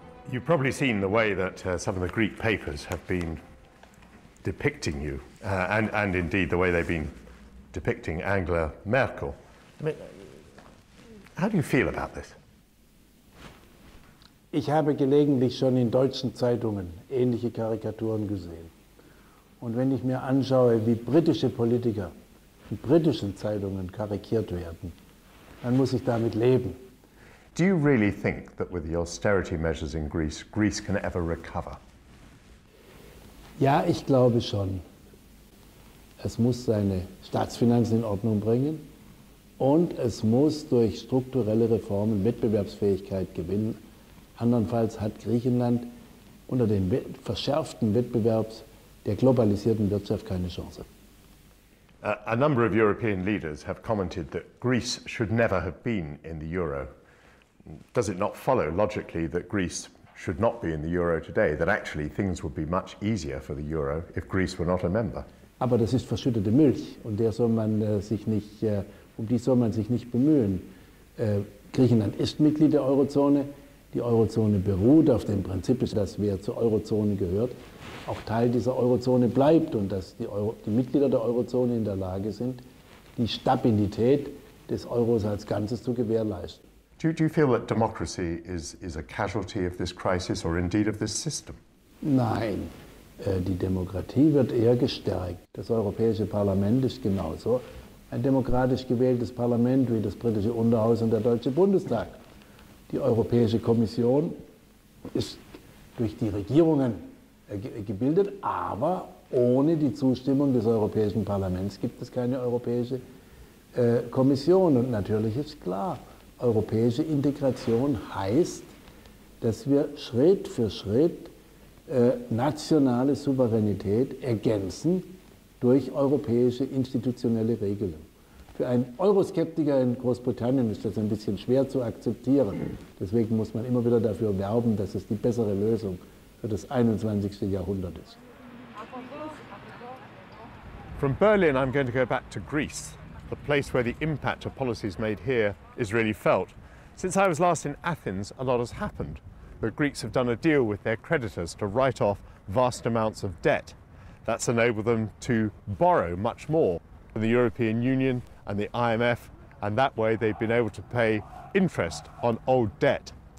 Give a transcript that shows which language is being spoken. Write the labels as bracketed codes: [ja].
[en] You've probably seen the way that some of the Greek papers have been depicting you, and indeed the way they've been depicting Angela Merkel. I mean, how do you feel about this? [de] Ich habe gelegentlich schon in deutschen Zeitungen ähnliche Karikaturen gesehen. Und wenn ich mir anschaue, wie britische Politiker in britischen Zeitungen karikiert werden, dann muss ich damit leben. [en] Do you really think that with the austerity measures in Greece, Greece can ever recover? [de] Ja, ich glaube schon. Es muss seine Staatsfinanzen in Ordnung bringen und es muss durch strukturelle Reformen Wettbewerbsfähigkeit gewinnen. Andernfalls hat Griechenland unter dem verschärften Wettbewerb der globalisierten Wirtschaft keine Chance. [en] A number of European leaders have commented that Greece should never have been in the euro. Does it not follow logically that Greece should not be in the euro today, that actually things would be much easier for the euro if Greece were not a member? [de] Aber das ist verschüttete Milch und um die soll man sich nicht bemühen. Griechenland ist Mitglied der Eurozone. Die Eurozone beruht auf dem Prinzip, dass wer zur Eurozone gehört, auch Teil dieser Eurozone bleibt und dass die Mitglieder der Eurozone in der Lage sind, die Stabilität des Euros als Ganzes zu gewährleisten. [en] Do you feel that democracy is a casualty of this crisis or indeed of this system? [de] Nein, die Demokratie wird eher gestärkt. Das Europäische Parlament ist genauso ein demokratisch gewähltes Parlament wie das britische Unterhaus und der Deutsche Bundestag. Die Europäische Kommission ist durch die Regierungen gebildet, aber ohne die Zustimmung des Europäischen Parlaments gibt es keine Europäische Kommission. Und natürlich ist klar, europäische Integration heißt, dass wir Schritt für Schritt nationale Souveränität ergänzen durch europäische institutionelle Regelungen. Für einen Euroskeptiker in Großbritannien ist das ein bisschen schwer zu akzeptieren. Deswegen muss man immer wieder dafür werben, dass es die bessere Lösung für das 21. Jahrhundert ist. [en] From Berlin, I'm going to go back to Greece, the place where the impact of policies made here is really felt. Since I was last in Athens, a lot has happened. The Greeks have done a deal with their creditors to write off vast amounts of debt. That's enabled them to borrow much more from the European Union and the IMF, and that way they've been able to pay interest on old debt.